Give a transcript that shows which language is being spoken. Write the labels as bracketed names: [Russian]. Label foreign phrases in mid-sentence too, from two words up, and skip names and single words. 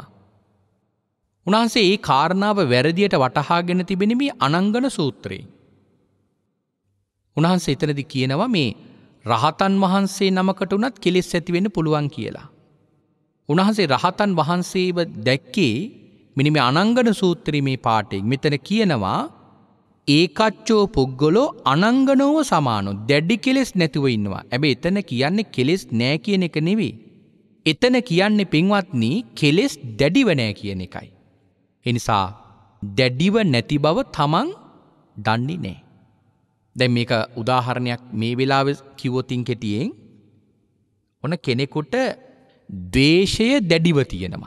[Sinhala] උන්වහන්සේ ඒ කාරණාව වැරදියට වටහාගෙන තිබෙන මේ අනංගන සූත්‍රයේ. උන්වහන්සේ එතනදී කියනවා මේ රහතන් වහන්සේ නමකට උනත් කෙලෙස් ඇති වෙන්න පුළුවන් කියලා. උන්වහන්සේ රහතන් වහන්සේව දැක්කේ මෙන්න මේ අනංගන සූත්‍රයේ මේ පාඩයෙන්. මෙතන කියනවා [Pali] ඒකච්චෝ පුද්ගලෝ අනංගනෝව සමානෝ. [Sinhala] දැඩි කෙලෙස් නැතුව ඉන්නවා. හැබැයි එතන කියන්නේ කෙලෙස් නෑ කියන එක නෙවෙයි. එතන කියන්නේ පින්වත්නි කෙලෙස් දැඩිව නෑ කියන එකයි. ඒ නිසා දැඩිව නැති බව තමන් දන්නේ නෑ. දැන් මේක උදාහරණයක් මේ වෙලාවේ කිව්වොතින් කෙටියෙන් ඔන්න කෙනෙකුට ද්වේෂය දැඩිව තියෙනවා.